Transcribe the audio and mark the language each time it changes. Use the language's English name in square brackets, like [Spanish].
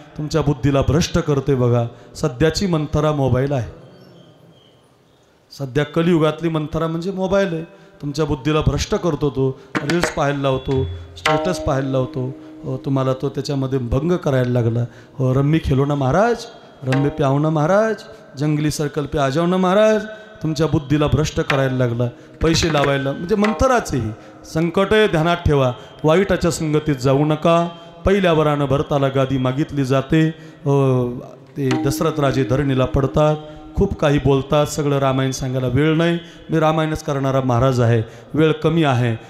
[Marathi] तुमच्या बुद्धीला भ्रष्ट करते बघा. सध्याची मंथरा मोबाईल आहे. सध्या कलियुगातली मंथरा म्हणजे मोबाईल आहे. तुमच्या बुद्धीला भ्रष्ट करतो. तो रील्स पाहायला लावतो. स्टेटस पाहायला लावतो. तुम्हाला तो त्याच्यामध्ये भंग करायला लागला. [Hindi] रम्मी खेलो ना महाराज. रम्मी प्याव ना महाराज. जंगली सर्कल पे आ जाओ ना महाराज. [Marathi] तुमच्या बुद्धीला भ्रष्ट करायला लागला. पैसे लावायला म्हणजे मंथराचेही संकट आहे. ध्यानात ठेवा. वाईटाच्या संगतीत जाऊ नका. पहिल्या वरानं भरताला गादी मागितली जाते. ते दशरथ राजे धरणीला पडतात. खूप काही बोलतात. सगळं रामायण सांगायला वेळ नाही. मी रामायणच करणारा महाराज आहे. वेळ कमी आहे.